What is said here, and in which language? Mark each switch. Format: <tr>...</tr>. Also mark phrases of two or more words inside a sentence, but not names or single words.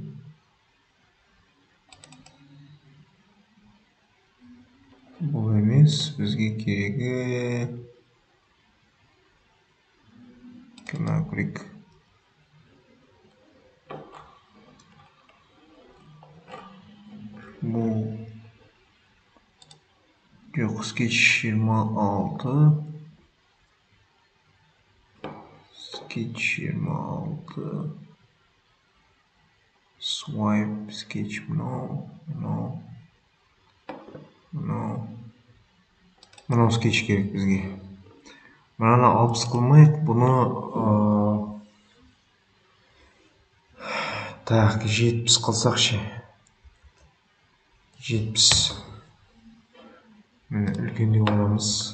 <kk>Бұл емес, бізге керегі. Кімна көрейік. Бұл жоқ, скетч 26. Sketch 26.</kk> <en>Swipe sketch мынау.</en> <kk>Мынау скетч керек бізге. Мынаны 60 қылмайық, бұны так, 70 қылсақ ше. 70. Міне үлкендеу аламыз.</kk>